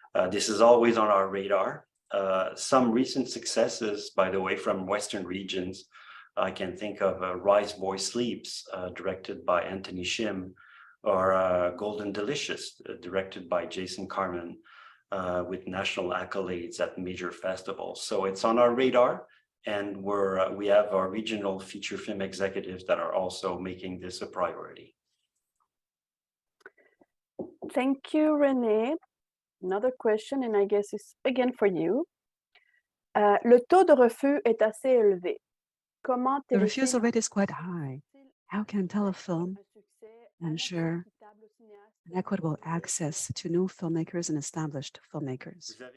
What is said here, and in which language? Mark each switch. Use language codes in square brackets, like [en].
[en] This is always on our radar. Some recent successes, by the way, from Western regions, I can think of Rise Boy Sleeps, directed by Anthony Shim, or Golden Delicious, directed by Jason Carmen, with national accolades at major festivals. So it's on our radar, and we have our regional feature film executives that are also making this a priority. Thank you, René. Another question, and I guess it's again for you. [fr] Le taux de refus est assez élevé. Comment [en] The refusal rate is quite high. How can Telefilm ensure an equitable access to new filmmakers and established filmmakers?